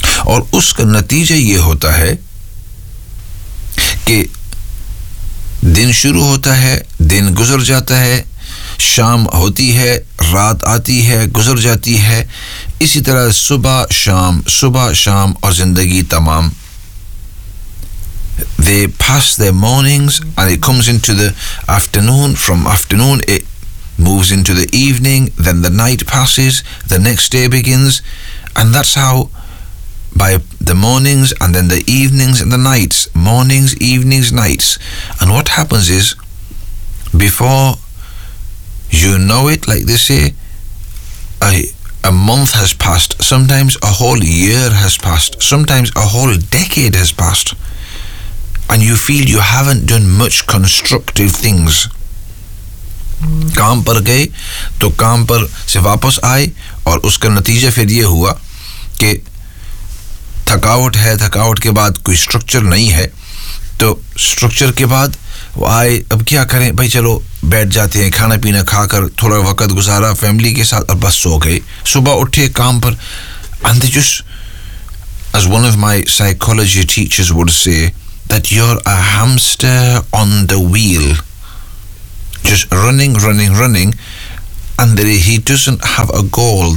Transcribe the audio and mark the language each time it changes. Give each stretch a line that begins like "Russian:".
Hindi: Aur uska natija ye hota hai ke din shuru hota hai, din guzar jata hai, शाम होती है, रात आती है, गुजर जाती है, इसी तरह सुबह शाम और जिंदगी तमाम.
English: They pass their mornings and it comes into the afternoon. From afternoon it moves into the evening. Then the night passes, the next day begins, and that's how by the mornings and then the evenings and the nights, mornings, evenings, nights. And what happens is, before you know it, like they say, a month has passed, sometimes a whole year has passed, sometimes a whole decade has passed, and you feel you haven't done much constructive things.
Hindi: Kaam par gaye to kaam par se wapas aaye aur uska natija phir ye hua ke thakavat hai, thakavat ke baad koi structure nahi hai, to structure ke baad आए, अब क्या करें भाई, चलो बैठ जाते हैं, खाना पीना खाकर थोड़ा वक्त गुजारा फैमिली के साथ और बस सो गए. सुबह उठे काम पर,
English: And they just, as one of my psychology teachers would say that you are a hamster on the wheel, just running running running, and there he doesn't have a goal.